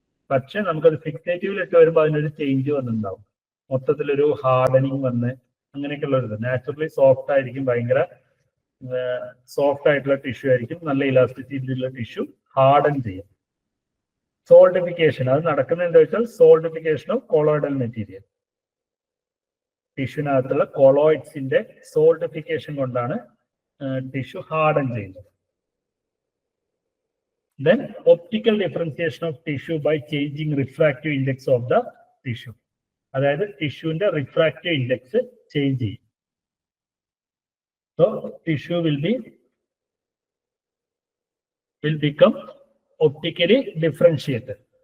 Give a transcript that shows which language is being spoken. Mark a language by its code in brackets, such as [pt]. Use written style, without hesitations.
[ml] പക്ഷെ നമുക്കത് ഫിക്സേറ്റീവിലിട്ട് വരുമ്പോൾ അതിനൊരു ചേഞ്ച് വന്നിട്ടുണ്ടാവും. മൊത്തത്തിലൊരു ഹാർഡനിങ് വന്ന് അങ്ങനെയൊക്കെയുള്ള ഒരു നാച്ചുറലി സോഫ്റ്റ് ആയിരിക്കും, ഭയങ്കര സോഫ്റ്റ് ആയിട്ടുള്ള ടിഷ്യൂ ആയിരിക്കും, നല്ല ഇലാസ്റ്റിസിറ്റി ഉള്ള ടിഷ്യൂ ഹാർഡൻ ചെയ്യും. സോൾഡിഫിക്കേഷൻ അത് നടക്കുന്നത് എന്താ വെച്ചാൽ [en] Solidification of colloidal material. [ml] ടിഷ്യൂവിനകത്തുള്ള കൊളോയിഡ്സിന്റെ solidification കൊണ്ടാണ് ടിഷ്യൂ ഹാർഡൻ ചെയ്യുന്നത്. [en] Then optical differentiation of tissue by changing refractive index of the tissue. [ml] അതായത് ടിഷ്യൂവിന്റെ റിഫ്രാക്റ്റീവ് ഇൻഡെക്സ് ചേഞ്ച് ചെയ്യും. [en] So tissue will become optically differentiated.